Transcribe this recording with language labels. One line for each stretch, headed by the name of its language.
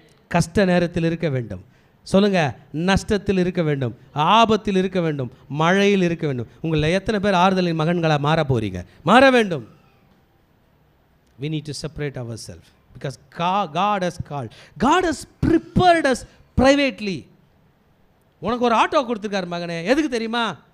Tamil: கஷ்ட நேரத்தில் இருக்க வேண்டும், சொல்லுங்க, நஷ்டத்தில் இருக்க வேண்டும், ஆபத்தில் இருக்க வேண்டும், மழையில் இருக்க வேண்டும். உங்களில் எத்தனை பேர் ஆறுதலின் மகன்களாக மாற போறீங்க? மாற வேண்டும்.
English: we need to separate ourselves because God has called, God has prepared us privately.
Tamil: உனக்கு ஒரு ஆட்டோ கொடுத்துருக்காரு மகனே, எதுக்கு தெரியுமா?